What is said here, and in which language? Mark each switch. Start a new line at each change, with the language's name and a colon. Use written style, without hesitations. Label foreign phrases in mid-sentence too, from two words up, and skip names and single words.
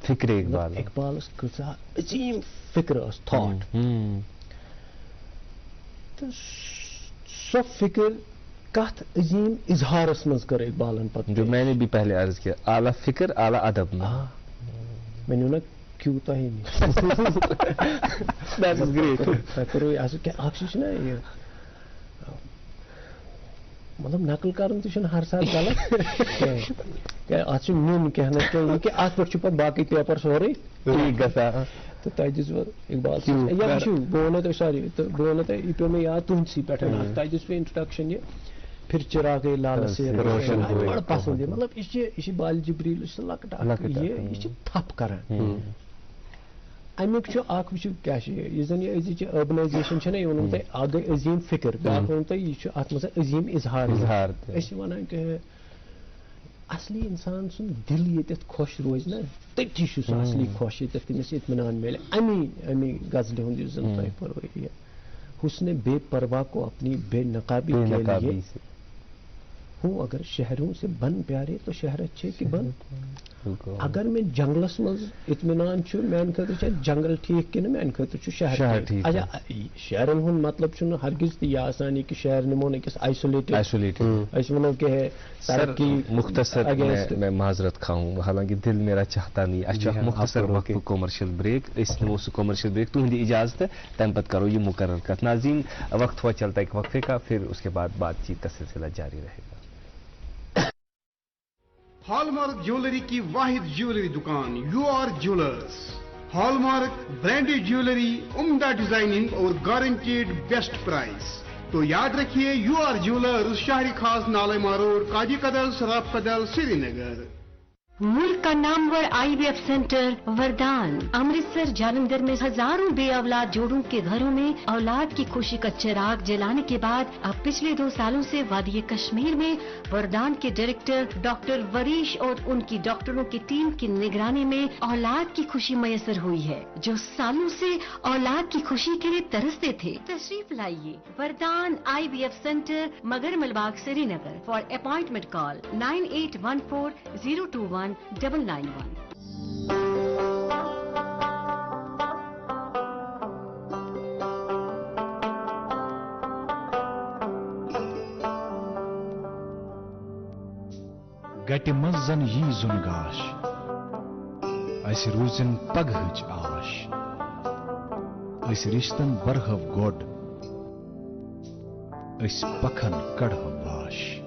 Kashmiri: فکرِ اقبالس کۭژاہ عظیٖم فکر ٲس تھاٹ تہٕ سۄ فکر کتھ عظیٖم اظہارس منٛز کٔر اقبالن پتہٕ
Urdu: جو میں نے بھی پہلے عرض کیا اعلیٰ فکر اعلیٰ ادب میں
Kashmiri: ؤنِو نا کیوں تۄہہِ تۄہہِ کوٚروٕ اکھ چیٖز چھُنہ یہِ مطلب نقل کرُن تہِ چھُنہٕ ہر ساتہٕ غلط کینٛہہ اتھ چھُ نیُن کینٛہہ نتہٕ کینٛہہ یہِ کہِ اتھ پٮ۪ٹھ چھُ پتہٕ باقٕے پیپر سورُے ٹھیٖک گژھان تہٕ تۄہہِ دِژوٕ اقبال یا وٕچھِو بہٕ ونو تۄہہِ سوری تہٕ بہٕ ونو تۄہہِ یہِ پیوٚو مےٚ یاد تُہنٛدسٕے پٮ۪ٹھ تۄہہِ دِژوٕ انٹروڈکشن یہِ
Urdu: پھر چراغے لال سے روشن
Kashmiri: بڑٕ پسنٛد یہِ مطلب یہِ چھِ بالہِ جبریٖل یہِ چھِ لۄکٕٹ اکھ یہِ چھِ تھپھ کران امیُک چھُ اکھ وٕچھِو کیاہ چھُ یُس زن یہِ أزِچ أربنایزیشن چھےٚ نہ یہِ ووٚنوُ تۄہہِ اکھ گٔے عظیٖم فکر بیاکھ ووٚنوُ تۄہہِ یہِ چھُ اتھ منٛز عظیٖم اظہار أسۍ چھِ ونان کہ اصلی انسان سُنٛد دل ییٚتٮ۪تھ خۄش روزِ نا تٔتی چھُ سُہ اصلی خۄش ییٚتٮ۪تھ تٔمِس اطمینان میلہِ امی غزلہِ ہُنٛد یُس زن تۄہہِ پوٚروٕ یہِ
Urdu: حسن بے پرواہ کو اپنی بے نقابی کے لیے ہوں اگر شہروں سے بن پیارے تو شہر اچھے کہ بن.
Kashmiri: اگر میں جنگلس مز اطمینان میان خاطر جنگل ٹھیک کہ میان خاطر شہر ٹھیک. اچھا شہرن ہند مطلب ہرگز تہ یہ آسان کہ شہر نمون أکس آئسولیٹڈ اس ونو کہ ترقی
Urdu: مختصر میں معذرت کھاؤں حالانکہ دل میرا چاہتا نہیں.
Kashmiri: اچھا مختصر وقت
English: commercial break
Kashmiri: اس نمو سہ
English: commercial break
Kashmiri: تہندی اجازت تم پتہ کرو یہ مقرر کت.
Urdu: ناظرین وقت ہوا چلتا ایک وقفے کا پھر اس کے بعد بات چیت کا سلسلہ جاری رہے گا.
English: hallmark jewellery
Urdu: کی واحد جیولری دکان یو آر جیولرز.
English: hallmark branded jewellery
Urdu: عمدہ ڈیزائننگ اور
English: guaranteed best price.
Urdu: تو یاد رکھیے یو آر جیولرز شہری خاص نالما روڈ قاضی قدل سراف قدل سری نگر. ملک کا نامور IVF سینٹر وردان امرتسر جالندھر میں ہزاروں بے اولاد جوڑوں کے گھروں میں اولاد کی خوشی کا چراغ جلانے کے بعد اب پچھلے 2 سالوں سے وادی کشمیر میں وردان کے ڈائریکٹر ڈاکٹر وریش اور ان کی ڈاکٹروں کی ٹیم کی نگرانی میں اولاد کی خوشی میسر ہوئی ہے. جو سالوں سے اولاد کی خوشی کے لیے ترستے تھے تشریف لائیے وردان IVF سینٹر مگر ملباغ سری نگر.
English: for appointment call 9814 021 991.
Kashmiri: گٹہِ منٛز زن یی زُن گاش اسہِ روٗزِن پگہٕچ آش أسۍ رِشتن برہو گۄڈ أسۍ پکھن کڑہو واش.